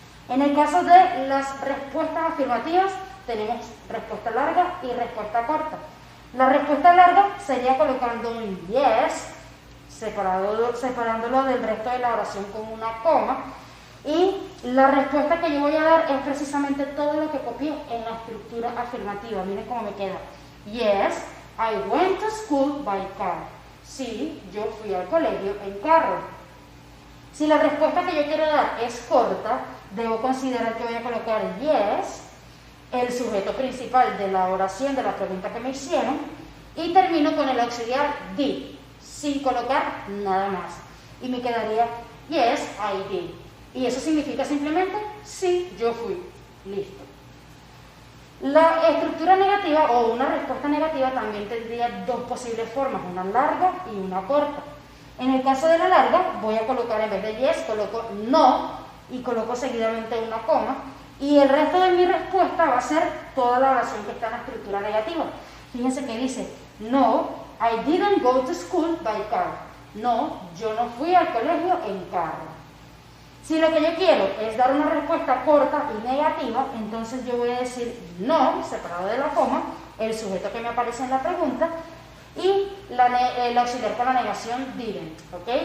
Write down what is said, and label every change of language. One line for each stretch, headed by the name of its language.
Spanish: En el caso de las respuestas afirmativas, tenemos respuesta larga y respuesta corta. La respuesta larga sería colocando un yes, separándolo del resto de la oración con una coma, y la respuesta que yo voy a dar es precisamente todo lo que copié en la estructura afirmativa. Miren cómo me queda.
English: Yes, I went to school by car.
Spanish: Sí, yo fui al colegio en carro. Si la respuesta que yo quiero dar es corta, debo considerar que voy a colocar yes, el sujeto principal de la oración, de la pregunta que me hicieron, y termino con el auxiliar did, sin colocar nada más. Y me quedaría
English: yes, I did.
Spanish: Y eso significa simplemente sí, yo fui. Listo. La estructura negativa o una respuesta negativa también tendría 2 posibles formas, una larga y una corta. En el caso de la larga, voy a colocar en vez de yes, coloco no y coloco seguidamente una coma. Y el resto de mi respuesta va a ser toda la oración que está en la estructura negativa. Fíjense que dice,
English: no, I didn't go to school by car.
Spanish: No, yo no fui al colegio en carro. Si lo que yo quiero es dar una respuesta corta y negativa, entonces yo voy a decir no, separado de la coma, el sujeto que me aparece en la pregunta, y el auxiliar con la negación didn't, ¿ok?